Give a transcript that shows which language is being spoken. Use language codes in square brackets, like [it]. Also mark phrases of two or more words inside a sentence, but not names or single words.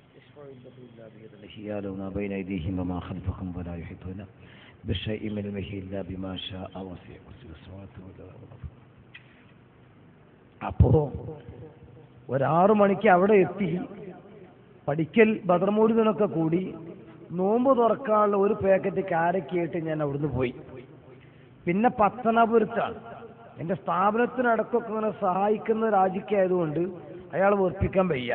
[ar] يعلم ما بين أيديهم وما خلفهم ولا يحيطون بشيء من علمه إلا بما شاء وسع كرسيه السماوات والأرض. [ml] അപ്പോൾ 6 മണിക്ക് അവിടെ എത്തി പഠിക്കൽ ബദർമൂലിനൊക്കെ കൂടി നോമ്പ് തുറക്കാനുള്ള ഒരു പാക്കറ്റ് കാരക്കയായിട്ട് ഞാൻ അവിടുന്ന് പോയി. പിന്നെ പത്തനാപുരത്താണ്. എൻ്റെ സ്ഥാപനത്തിനടക്കമൊക്കെ ഇങ്ങനെ സഹായിക്കുന്ന രാജിക്കായതുകൊണ്ട് അയാൾ വെറുപ്പിക്കാൻ വയ്യ.